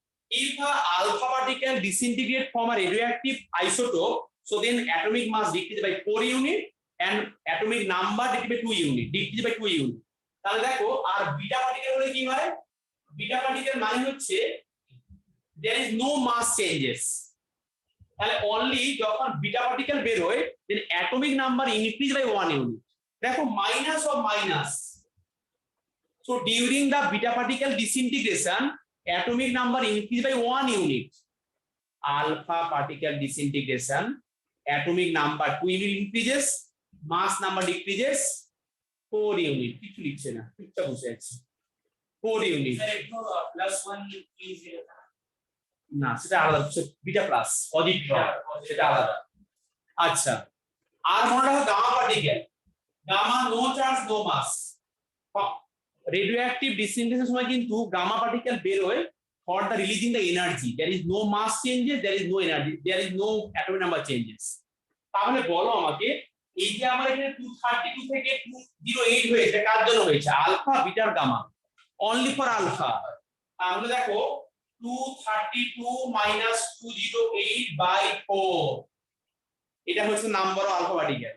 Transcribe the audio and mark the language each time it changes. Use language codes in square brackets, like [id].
[en] if a alpha particle disintegrate from a radioactive isotope, so then atomic mass decrease by 4 unit and atomic number decrease by 2 unit, decrease by 2 unit. [bn] তাহলে দেখো আর beta particle হলে কি হয়, beta particle মানে হচ্ছে [en] there is no mass changes, [bn] তাহলে only যখন beta particle বের হয় [en] then atomic number increase by 1 unit. [bn] দেখো minus of minus, [en] so during the beta particle disintegration atomic number increase by 1 unit. Alpha particle disintegration atomic number 2 unit increases, mass number decreases 4 unit. [bn] কিছু লিখছে না, ঠিকঠাক বসে আছে 4 unit। Sir একটু +1 is না সেটা আলাদা, বিটা প্লাস পজিটিভ সেটা আলাদা। আচ্ছা আর মনে রাখো gamma particle, gamma no charge no মাস। রেডিওঅ্যাক্টিভ ডিসইন্টিগ্রেশনের সময় কিন্তু গামা পার্টিকেল বের হয় [en] for the releasing the energy, there is no mass changes, there is no energy, there is no atomic number changes। [bn] তাহলে বলো আমাকে এই যে আমার এখানে 232 থেকে 208 হয়েছে কার জন্য হয়েছে, alpha beta gamma, only for alpha. তাহলে দেখো 232 minus 208 by 4, এটা হচ্ছে নাম্বার অফ আলফা পার্টিকেল।